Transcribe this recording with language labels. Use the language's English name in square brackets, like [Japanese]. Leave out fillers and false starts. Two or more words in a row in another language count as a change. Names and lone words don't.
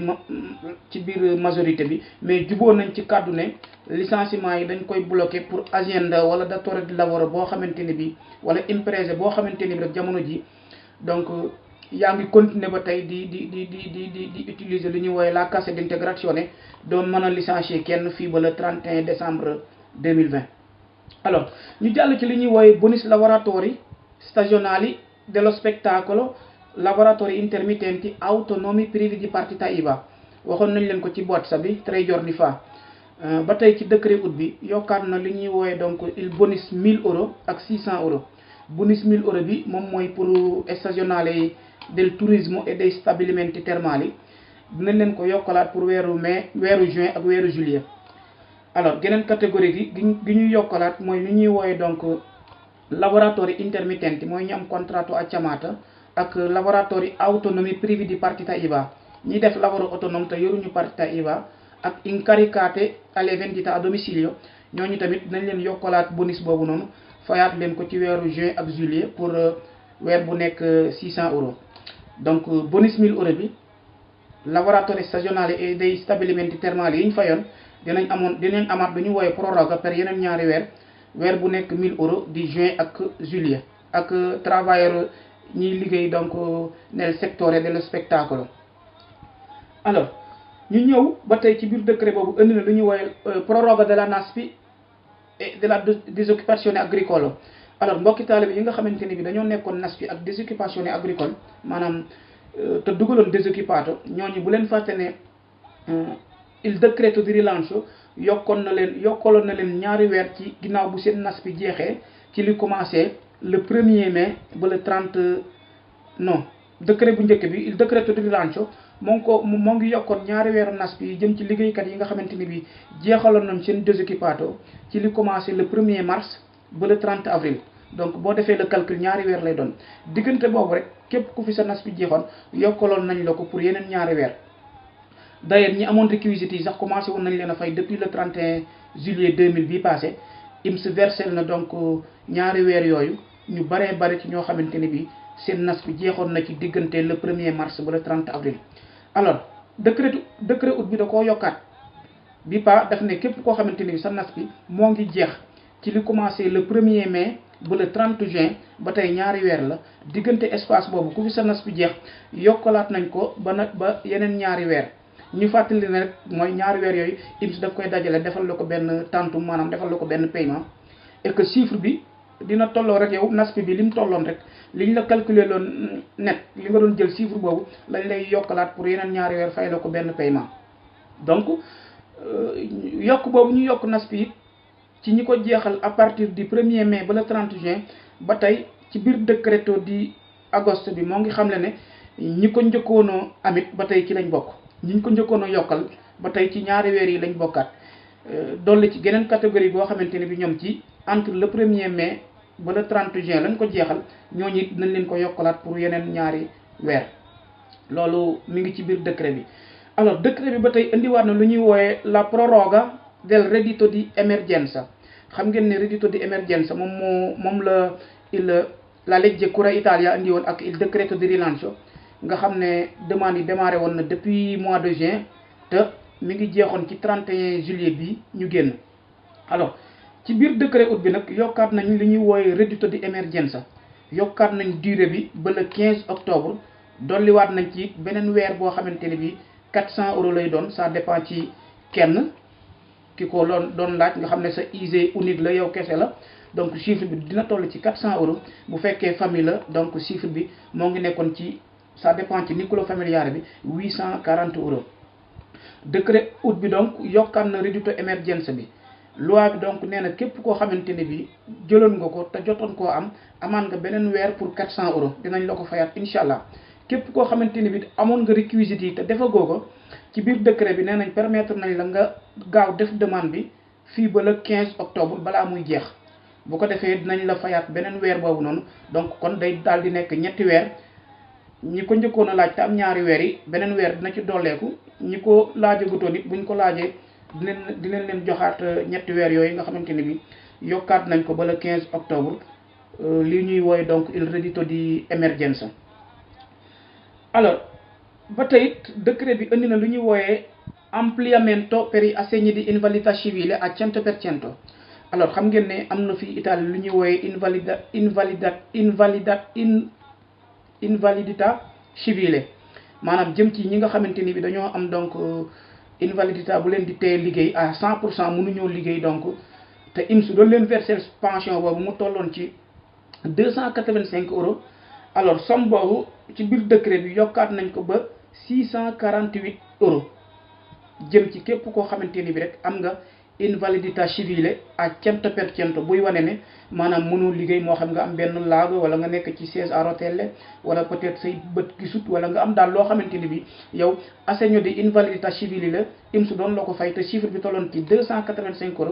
[Wolof] biir majorité bi mais juboo nañ ci kàddu ne licenciement yi dañ koy [French] bloqué pour agenda [Wolof] wala [Italian] datore di lavoro [Wolof] boo xamante ni bi wala imprese boo xamante ni bi rek jamono ji donc yaa ngi continuer ba tey di utiliser lu ñuy woowe [Italian] la cassa d'integrazione [Wolof] doo mën a licencier kenn fii ba [French] le 31 décembre 2020 [Wolof] alors ñu jàll ci li ñuy woowe [Italian] bonus lavoratori stagionali dello spettacolo, lavoratori intermittenti, autonomi privi di partita IVA. [Wolof] waxoon nañ leen ko ci boîte sa bi [Italian] 3 giorni fa. [Wolof] ba tey ci [French] décret août [Wolof] bi yokkaat na li ñuy woowe donc [Italian] il bonus [Wolof] 1000 euros ak 600 euros. bonus 1000 euros bi moom mooy pour [Italian] stagionale del turismo e dei stabilimenti termali [Wolof] dinañ leen ko yokkalaat pour weeru mai, weeru juin ak weeru juillet. alors geneen catégorie gi ñuy yokkalaat mooy li ñuy woowe donc [Italian] lavoratori intermittenti [Wolof] mooy ñu am [Italian] contratto a chiamata [Wolof] ak [Italian] lavoratori autonomi privi di partita IVA [Wolof] ñi def [Italian] lavoro autonome [Wolof] te yoruñu [Italian] partita IVA [Wolof] ak [Italian] incaricate alle vendita a domicilio [Wolof] ñooñu tamit dinañ leen yokkalaat bonus boobu noonu fayaat leen ko ci weeru juin ak juillet pour weer bu nekk 600 euros. donc bonus 1000 euros bi [Italian] lavoratori stagionali e dei stabilimenti termali [Wolof] yi ñu fayoon dinañ amaat lu ñu woowe [Italian] proroga per [Wolof] yeneen ñaari weer bu nekk 1000 euros di juin ak juillet ak travailleur ñiy liggéey donc [Italian] nel settore dello spettacolo. [Wolof] alors ñu ñëw ba tey ci biir décret boobu indi na lu ñu woowe [Italian] proroga della NASPI et della disoccupazione agricole. [Wolof] alors mbokki taalibe yi nga xamante ni bi dañoo nekkoon NASPI ak [Italian] disoccupazione agricole [Wolof] maanaam te dugaloon disoccupato ñooñu bu leen fàtte ne [Italian] il decreto di rilancio [Wolof] yokkaloon na leen ñaari weer ci ginnaaw bu seen NASPI jeexee ci li [French] commencé le 1er mai [Wolof] ba le 30 non décret bu njëkk bi [Italian] il decreto di rilancio [Wolof] moo ngi yokkoon ñaari weeru NASPI yi jëm ci liggéeykat yi nga xamante ni bi jeexaloon nañ seen disoccupato ci li [French] commencé le 1er mars [Wolof] ba [French] le 30 avril. [Wolof] donc boo defee [French] le calcul [Wolof] ñaari weer lay doon diggante boobu rek képp ku fi sa NASPI jeexoon yokkaloon nañ la ko pour yeneen ñaari weer. d'ailleurs ñi amoon réquisites yi sax commencé woon nañ leen a fay [French] depuis le 31 juillet 2000 [Wolof] bii passé IMS versé na donc ñaari weer yooyu ñu baree bari ci ñoo xamante ni bi seen NASPI jeexoon na ci diggante [French] le 1er mars [Wolof] ba [French] le 30 avril. [Wolof] alors [French] décret août [Wolof] bi da koo yokkaat bi pa daf ne képp koo xamante ni bi sa NASPI moo ngi jeex ci li [French] commencé le 1er mai [Wolof] ba [French] le 30 juin [Wolof] ba tey ñaari weer la diggante espace boobu ku fi sa NASPI jeex yokkalaat nañ ko ba yeneen ñaari weer. ñu fàttali ne rek mooy ñaari weer yooyu IMS daf koy dajale defal la ko benn tantum maanaam defal la ko benn [French] paiement et que chiffre [Wolof] bi dina tolloo rek yow NASPI bi li mu tolloon rek liñ la calculer loon net li nga doon jël chiffre boobu lañ lay yokkalaat pour yeneen ñaari weer fay la ko benn paiement. donc yokk boobu ñu yokk NASPI it ci ñi ko jeexal [French] à partir du 1er mai [Wolof] ba [French] le 30 juin [Wolof] ba tey ci biir [Italian] décreto di agosto [Wolof] bi moo ngi xamle ne ñi ko njëkkoonoo amit ba tey ci lañ bokk. ñi ñu ko njëkkoon a yokkal ba tey ci ñaari weer yi lañ bokkaat dolli ci geneen catégorie boo xamante ne bi ñoom ci [French] entre le 1er mai [Wolof] ba [French] le 30 juin [Wolof] lañ ko jeexal ñooñu it nañ leen ko yokkalaat pour yeneen ñaari weer loolu mi ngi ci biir décret bi. alors décret bi ba tey indiwaat na lu ñuy wooyee [Italian] la proroga del reddito di emergenza [Wolof] xam ngeen ne [Italian] reddito di emergenza [Wolof] moom [Italian] la legge Cura Italia [Wolof] indi woon ak [Italian] il decreto di rilancio [Wolof] nga xam ne demande yi démarré woon na [French] depuis mois de juin [Wolof] te mi ngi jeexoon ci 31 juillet bi ñu génn. alors ci biir [French] décret août [Wolof] bi nag yokkaat nañ li ñuy wooye [Italian] reddito di emergenza [Wolof] yokkaat nañ durée bi ba [French] le 15 octobre [Wolof] dolliwaat nañ ci beneen weer boo xamante ne bi 400 euros lay doon [French] ça dépend [Wolof] ci kenn ki ko doon laaj nga xam ne sa ISEE unique la yow kese la donc chiffre bi dina toll ci 400 euros bu fekkee famille la donc chiffre bi moo ngi nekkoon ci [French] ça dépend [Wolof] ci [Italian] nucleo familiare [Wolof] bi 840 euros. [French] décret août [Wolof] bi donc yokkaan na [Italian] reddito emergenza [Wolof] bi loi bi donc nee na képp koo xamante ne bi jëloon nga ko te jotoon koo amaan nga beneen weer pour 400 euros dinañ la ko fayaat [Arabic] incha allah. [Wolof] képp koo xamante ni bi amoon nga réquisites yi te defagoo ko ci biir décret bi nee nañ permettre nañ la nga gaaw def demande bi fii ba [French] le 15 octobre [Wolof] balaa muy jeex bu ko defee dinañ la fayaat beneen weer boobu noonu donc kon day daal di nekk ñetti weer ñi ko njëkkoon a laaj te am ñaari weer yi beneen weer dina ci dolleeku ñi ko laajagutoon it buñ ko laajee dinañ leen joxaat ñetti weer yooyu nga xamante ni bi yokkaat nañ ko ba le 15 octobre li ñuy wooye donc [Italian] il reddito di emergenza. [Wolof] alors ba tey décret bi indi na lu ñuy wooyee [Italian] ampliamento per gli assegni di invalidità civile [Wolof] à 100%. alors xam ngeen ne am na fii Italie lu ñuy wooyee [Italian] invalidità civile [Wolof] maanaam jëm ci ñi nga xamante ni bi dañoo am donc invalidità bu leen di téye liggéey à 100% mënuñoo liggéey donc te IMS doon leen [French] verser pension [Wolof] boobu mu tolloon ci 285 euros alors somme boobu ci biir décret bi yokkaat nañ ko ba 648 euros jëm ci képp koo xamante ni bi rek am nga [French] invalidité civile [Wolof] à 100% buy wane ne maanaam mënoo liggéey, moo xam nga am benn laago wala nga nekk ci [French] siège à rotelle [Wolof] wala peut-être say bët gisut wala nga am daal loo xamante ni bi yow [Italian] assegno di invalidité civile [Wolof] la IMSS doon la ko fay te chiffre bi tolloon ci 285 euros.